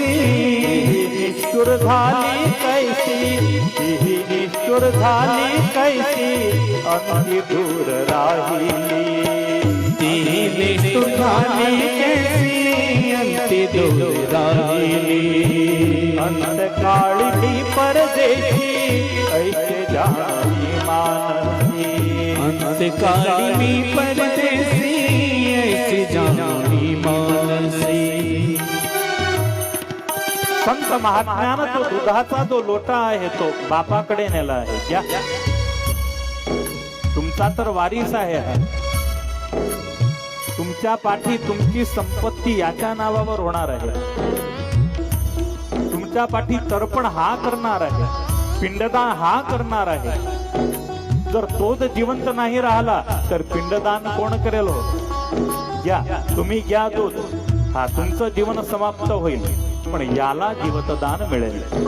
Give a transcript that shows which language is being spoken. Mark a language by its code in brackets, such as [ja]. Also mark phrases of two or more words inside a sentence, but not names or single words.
[mr] निष्ठुर झाली कैसी ही निष्ठुर झाली कैसी अंती दूर राहिली ती निष्ठुर झाली कैसी अंती दूर राहिली अंतकाळी मी परदेशी ऐसे जाणी मानसी अंतकाळी मी परदेसी ऐसी जानी मानसी संत महात्म्यानं तो दुधाचा जो लोटा आहे तो बापाकडे नेला आहे घ्या तुमचा तर वारीस आहे हा तुमच्या पाठी तुमची संपत्ती याच्या नावावर होणार आहे तुमच्या पाठी तर्पण हा करणार आहे पिंडदान हा करणार आहे जर तोच जिवंत नाही राहिला तर पिंडदान कोण करेल हो घ्या तुम्ही घ्या दूध हा तुमचं जीवन समाप्त होईल पण याला जीवतदान मिळेल